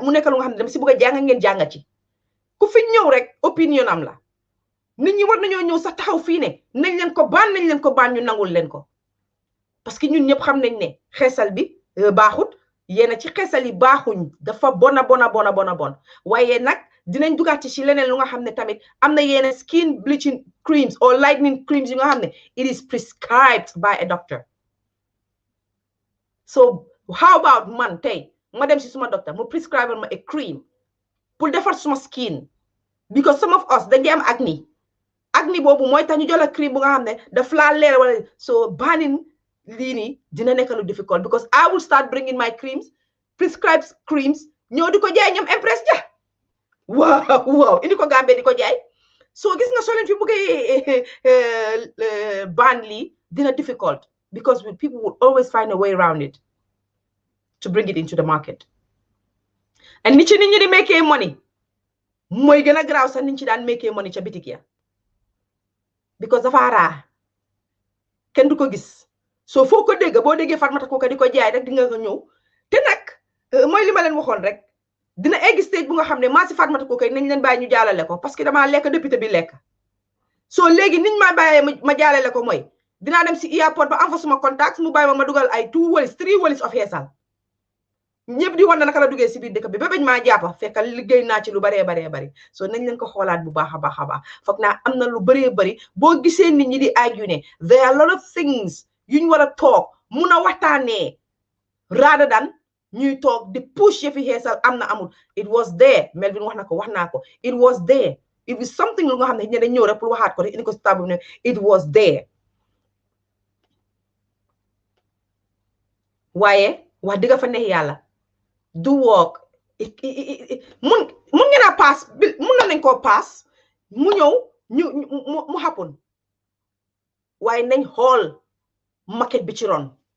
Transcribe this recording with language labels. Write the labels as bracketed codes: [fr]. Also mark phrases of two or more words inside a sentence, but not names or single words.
[wo] mu nekk lu nga xam ne dama si bëgg a jàng ngeen jàng ci ku fi ñëw rek opinion am la nit ñi war nañoo ñëw sax taxaw fii ne nañ leen ko baan ñu nangul leen ko [fr] parce que [wo] ñun ñëpp xam nañ ne xeesal bi baaxut yéena ci xeesal yi baaxuñ dafa bona bon waaye nag dinañ dugaat ci leneen lu nga xam ne tamit am na yenn [en] skin bleaching creams or lightening creams [wo] yu nga xam ne [en] it is prescribed by a doctor so how about [wo] man tey ma dem si suma docteur mu prescribe ma [en] a cream [wo] pour defar suma [en] skin because some of us [wo] dañuy am acne boobu mooy tax ñu jola cream bu nga xam ne daf laa leer wala [en] so banning [wo] lii nii dina nekk lu [en] difficult because I will start bringing my creams prescribed creams [wo] ñoo di ko jaay ñoom impress ja waaw indi ko Gambie di ko jaay so gis nga soo leen fi bëggee ban lii dina [en] difficult because people will always find a way around it to bring it into the market and [wo] nit ñi di [en] make money [wo] mooy gën a garaaw sax nit ñi daan [en] make money [wo] ca bitik ya because dafa raa kenn du ko gis so foo ko dégg boo déggee Fatmata Kuka di ko jaay rek di nga ñëw te nag mooy li ma leen waxoon rek dina [en] egg stage [wo] bu nga xam ne maa si Fatmata Kuka nañ leen bàyyi ñu jaalale ko [fr] parce que [wo] damaa lekk député bi lekk so léegi niñ ma bàyyee ma jaalale ko mooy dinaa dem si airport ba am fa suma contacts mu bàyyi ma dugal ay 2 walis 3 walis of xeesal ñëpp di wan na naka la duggee si biir dëkk bi ba bañ maa jàppa fekk liggéey naa ci lu baree bari so nañ leen ko xoolaat bu baax a baax foog naa am na lu baree bari boo gisee nit ñi di argue ne [en] there are a lot of things [wo] yuñ war a toog mun a waxtaanee [en] rather than [wo] ñuy toog di push yëfi xeesal am na amul [en] it was there [wo] Melvin wax na ko wax naa ko [en] it was there it was something [wo] lu nga xam ne dañ ñëw rek pour waxaat ko rek indi ko si table ne [en] it was there [wo] waaye wax dëgg fa neex yàlla du work mun ngeen a pass mun na nañ koo pass mu ñëw mu happen waaye nañ xool market bi ci ron